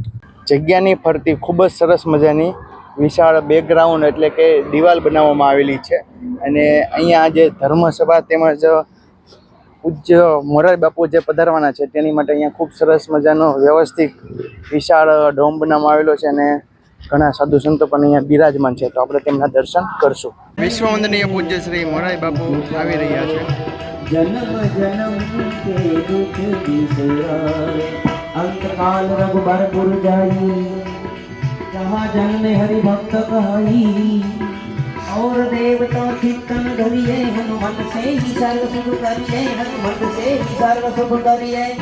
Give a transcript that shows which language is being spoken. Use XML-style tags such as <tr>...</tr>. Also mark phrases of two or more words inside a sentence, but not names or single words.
<gu>જગ્યાની ફરતી ખૂબ જ સરસ મજાની વિશાળ બેકગ્રાઉન્ડ એટલે કે દિવાલ બનાવવામાં આવેલી છે અને અહીંયા જે ધર્મસભા તેમજ પૂજ્ય મોરારી બાપુ જે પધારવાના છે તેની માટે અહીંયા ખૂબ સરસ મજાનો વ્યવસ્થિત વિશાળ ડોમ બનાવવામાં આવેલો છે અને ઘણા સાધુ સંતો પણ અહીંયા બિરાજમાન છે. તો આપણે તેમના દર્શન કરશું. વિશ્વવંદનીય પૂજ્ય શ્રી મોરારી બાપુ આવી રહ્યા છે.</gu> <awa>जन्म जन्म के दुख बिसराए अंतकाल रघुबर पुर जाई जहाँ जन्मे हरि भक्त कहाई और देवता चित्तन धरिए हनुमत से ही सर्व सुख करिए हनुमत से ही सर्व सुख करिए</awa>